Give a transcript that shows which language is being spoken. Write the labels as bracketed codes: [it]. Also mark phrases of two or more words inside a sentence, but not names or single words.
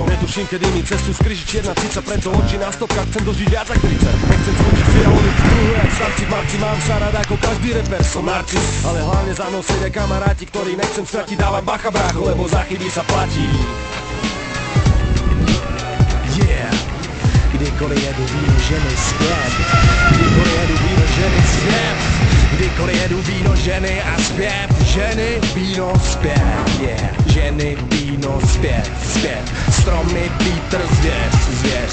[sk] Netuším, kedy mi cestu skryží čierna cica, preto oči na stopkách, chcem dožiť viac ako 30. Nechcem skončiť fialový v kruhu, jak starci v marci, mám sa rád ako každý reper, som narcis. Ale hlavne za mnou sedia kamaráti, ktorí nechcem stratiť, dávam bacha brácho, lebo za chyby sa platí. Yeah. [cs] Kdykoliv jedu, víno, ženy, zpěv. Kdykoliv jedu, víno, ženy, zpěv. Kdykoliv jedu, víno, ženy a zpěv. Ženy, víno, zpěv, yeah. Ženy, víno, zpěv, zpěv. Stromy, vítr, zvěř, zvěř.